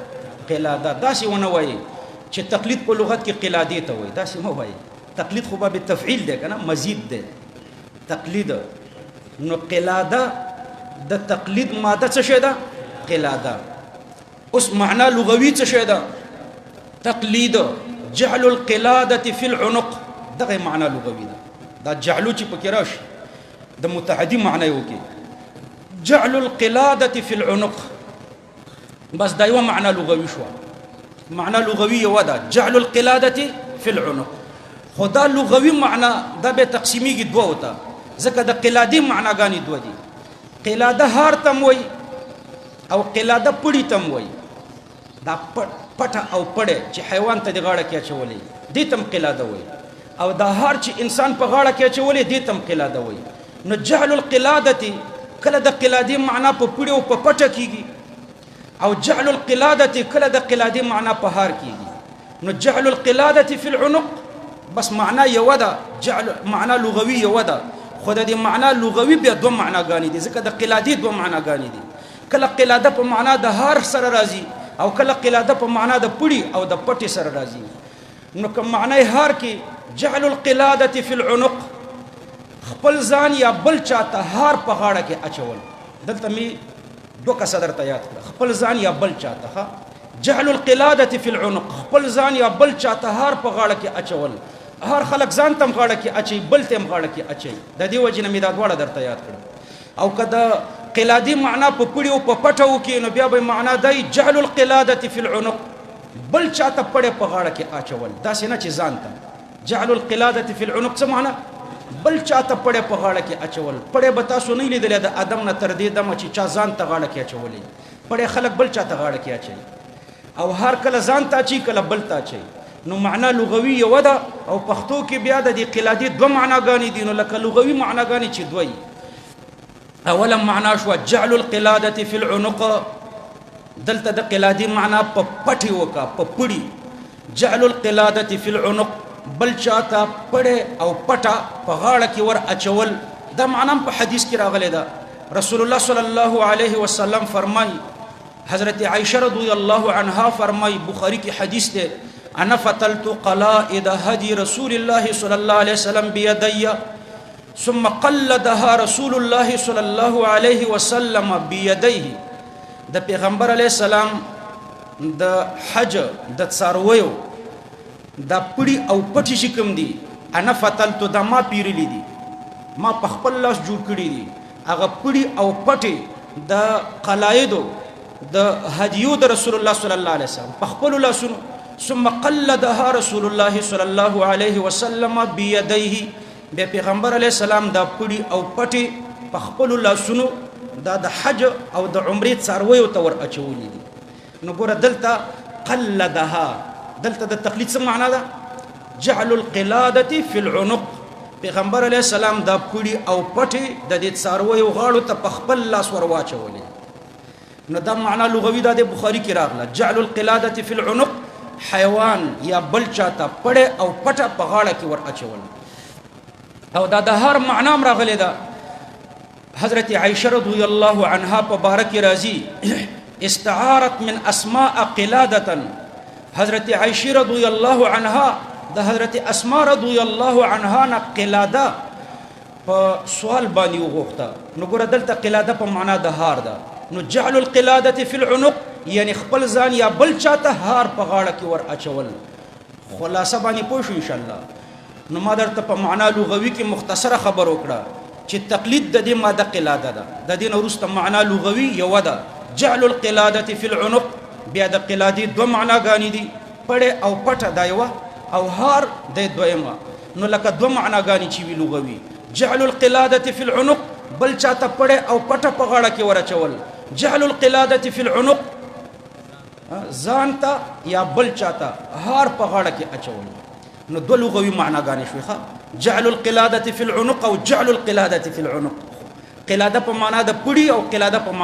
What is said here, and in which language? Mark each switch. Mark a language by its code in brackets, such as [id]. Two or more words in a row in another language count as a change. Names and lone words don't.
[ps] قلاده دا سی ونه وایي چې تقلید په لغت کې قلاده ته وایي دا سی مو وایي تقلید خو باب تفعیل ده کنه مزید ده تقلید نو قلاده د تقلید ماده څه شی ده قلاده اوس معنا لغوي څه شی ده تقلید [ar] جعل القلاده في العنق [ps] دغه معنا لغوي ده دا جعلو چې پکې راشي د متعدی معنی یو کې [ar] جعل القلاده في العنق [ps] بس دا یو معنا لغوي شو معنا لغوي یو ده [ar] جعل القلاده في العنق [ps] خدا لغوي معنا دا به تقسیمیږي دوه وته ځکه د قلاده معناګانی دوه دي قلاده هار تم وای او قلاده پړی تم وای دا پټه او پړه چې حیوان ته د غاړه کې اچولې دې تم قلاده وای او دا هار چې انسان په غاړه کې اچولې دې تم قلاده وای نو [ar] جعل القلاده [ps] کله د قلاده معنا په پړی او په پټه کیږي او [ar] جعل القلاده [ps] کله د قلاده معنا په هار کیږي نو [ar] جعل القلاده في العنق [ps] بس معنا یو ده جعل معنا لغوي یو ده خدای دې معنا لغوي بیا دوه معناګانی دي ځکه د قلاده دوه معناګانی دي کله قلاده په معنا د هار سره راځي او کله قلاده په معنا د پړی او د پټي سره راځي نو کوم معنی هار کې [ar] جعل القلاده في العنق [ps] خپل ځان یا بل چاته هار په غاړه کې اچول دلته می دوه کسر ته یاد کړ خپل ځان یا بل چاته [ar] جعل القلاده في العنق [ps] خپل ځان یا بل چاته هار په غاړه کې اچول هر خلک ځان تم غاړه کې اچي بل تم غاړه کې اچي د دې وجنه می دا دواړه درته یاد کړ او کدا قلادی معنا په پړی او په پټو کې نو بیا به معنا دی [ar] جعل القلاده في العنق [ps] بل چاته پړې په غاړه کې اچول دا څنګه چې ځان تم [ar] جعل القلاده في العنق [ps] څه معنا بل چاته پړې په غاړه کې اچول پړې به تاسو نه لیدل د ادم نه تر دې دمه چې چا ځان ته غاړه کې اچولې پړې خلک بل چاته غاړه کې اچي او هر کله ځان ته اچي کله بل ته اچي نو معنا لغوي یو ده او پښتو کې بیا د دې قلادې دوه معناګانې دي نو لکه لغوي معناګانې چې دوی اولا معنا شو [ar] جعل القلاده في العنق [ps] دلته د قلادې معنا په پټي وکا په پړي [ar] جعل القلاده في العنق [ps] بل چاته پړې او پټه په غاړه کې ور اچول دا معنا په حدیث کې راغلی ده رسول الله [ar] صلی الله علیه وسلم [ps] فرمای حضرت عائشه [ar] رضی الله عنها [ps] فرمای بخاری کې حدیث ده [ar] انا فتلت قلائد هدي رسول الله صلى الله عليه وسلم بيدي ثم قلدها رسول الله صلى الله عليه وسلم بيديه [ps] د پیغمبر علیه السلام د حج د څارویو د پړی او پټی شکم دي [ar] انا فتلت [ps] د ما پیرلی دي ما په خپل لاس جوړ کړی دي هغه پړی او پټی د قلایدو د هدیو د رسول الله [ar] صلی الله علیه وسلم [ps] په خپل لاسونو [ar] ثم قلدها رسول الله صلی الله علیه وسلم بيديه [ps] به پیغمبر علیه السلام دا پړی او پټی په خپل لاسونو دا د حج او د عمرې څارویو ته ور اچولې دي نو ګوره دلته قلدها دلته د تقلید څه معنا ده [ar] جعل القلاده في العنق [ps] پیغمبر علیه السلام دا پړی او پټی د دې څارویو غاړو ته په خپل لاس ور واچولې نو دا معنا لغوي ده د بخاری کې راغله [ar] جعل القلاده في العنق [ps] حیوان یا بل چاته پړې او پټه په غاړه کې ور اچول او دا د هر معنا راغلی ده حضرت عائشه [ar] رضی الله عنها [ps] په بارک راضی [ar] استعارت من اسماء [ps] قلاده حضرت عائشه [ar] رضی الله عنها [ps] د حضرت اسماء رضی [ar] الله عنها [ps] نه قلاده په سوال باندې وغوښته نو ګور دلته قلاده په معنا د هار ده نو [ar] جعل القلاده في [ps] العنق یعنی خپل ځان یا بل چاته هار په غاړه کې ور اچول خلاصه باندې پوه شو [ar] ان شاء الله [ps] نو ما درته په معنا لغوي کې مختصره خبر وکړه چې تقلید د دې ماده قلاده ده د دې وروسته معنا لغوي یو ده [ar] جعل القلاده في العنق [ps] بیا د قلادې دوه معناګانې دي پړې او پټه دا یو او هار د دویمه نو لکه دو معناګانې چې وی لغوي [ar] جعل القلاده فی العنق [ps] بل چاته پړې او پټه په غاړه کې ورچول [ar] جعل القلاده فی العنق [ps] ځانته یا بل چاته هار په غاړه کې اچول نو دو لغوي معناګانې شوي ښه [ar] جعل القلاده فی العنق [ps] او [ar] جعل القلاده فی العنق [ps] قلاده په معنا د پړی او قلاده په